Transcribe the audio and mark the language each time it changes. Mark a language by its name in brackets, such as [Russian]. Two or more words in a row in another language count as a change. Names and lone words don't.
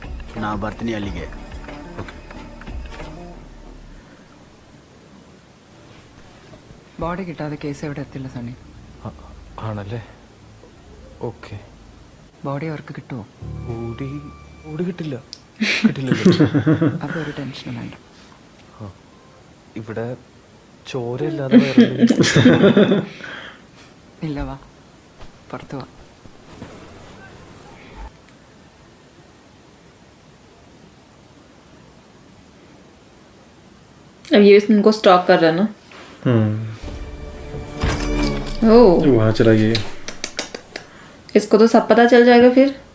[Kannada] ನಾ ಬರ್ತೀನಿ ಅಲ್ಲಿಗೆ. [Malayalam] ബോഡി കിട്ടാതെ കേസ് എവിടെ എത്തില്ല സണ്ണി. ആണല്ലേ? ഓക്കെ. ബോഡി അവർക്ക് കിട്ടുമോ? ഓടി കിട്ടില്ല. കിട്ടില്ലല്ലോ. അപ്പോൾ ഒരു ടെൻഷനും വേണ്ട. ഇവിടെ ചോരയില്ലാതെ വേറെ ഇല്ല, വാ പുറത്ത് വാ. [Hindi] अब ये इनको स्टॉक कर रहा है ना. ओह, वहाँ चला गया. इसको तो सब पता चल जाएगा फिर.